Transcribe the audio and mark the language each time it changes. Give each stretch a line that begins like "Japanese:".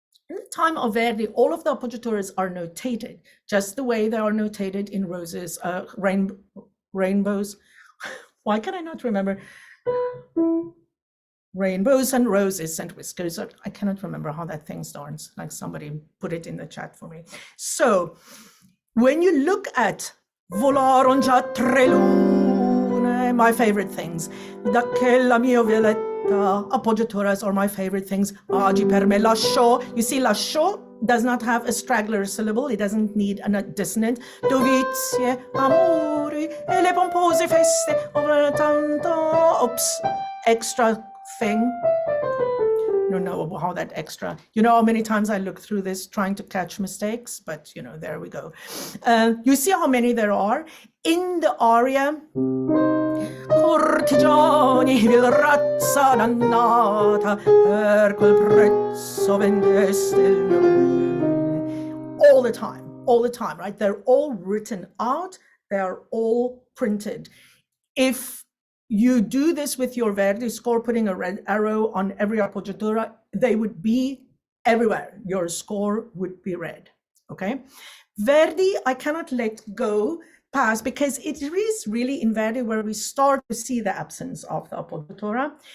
English: In the time of Verdi, all of the appoggiaturas are notated, just the way they are notated in Rose's rainbows. Why can I not remember? Rainbows and roses and whiskers. I cannot remember how that thing starts. Like somebody put it in the chat for me. So when you look at
Italian: Volaron già 3 lune,
English: my favorite things.
Italian: Da che la mia violetta,
English: appoggiaturas are my favorite things.
Italian: Agi per me lasciò.
English: You see, lasciò does not have a straggler syllable. It doesn't need a dissonant.
Italian: Dovizie, amori, e le pompose feste, tanto,
English: oops, extra thing. Don't know how that extra, you know how many times I look through this trying to catch mistakes, but you know, there we go. You see how many there are in the aria.
Italian: Cortigiani vil razza dannata, per quel prezzo vendeste il mio bene.
English: All the time, right? They're all written out, they're all printed. If you do this with your Verdi score, putting a red arrow on every appoggiatura, they would be everywhere. Your score would be red, okay? Verdi, I cannot let go past because it is really in Verdi where we start to see the absence of the appoggiatura.